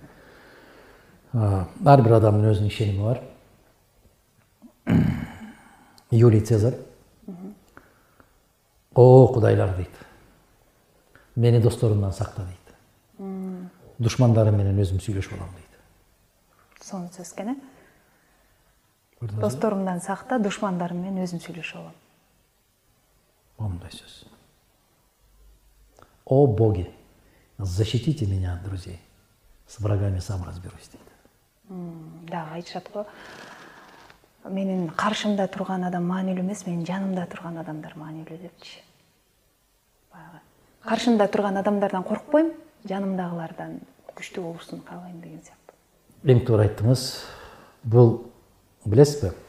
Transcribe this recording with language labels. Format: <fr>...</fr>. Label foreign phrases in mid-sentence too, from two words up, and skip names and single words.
<ky>Ар бир адамдын өзүнүн ишеними бар. Юлий Цезарь о кудайлар дейт. Мени досторумдан сакта дейт. Душмандарым менен өзүм сүйлөшүп алам дейт. Сонун сөз экен, досторумдан сакта, душмандарым менен өзүм сүйлөшүп алам. Ондай сөз.</ky> <ru>О боги, защитите меня от друзей. С врагами сам разберусь дейт.</ru> <ky>Дагы айтышат го. Менин каршымда турган адам маанилүү эмес, менин жанымда турган адамдар маанилүү депчи. Каршымда турган адамдардан коркпойм, жанымдагылардан күчтүү болушун каалайм деген сыяктуу. Эң туура айттыңыз. Бул билесизби?</ky>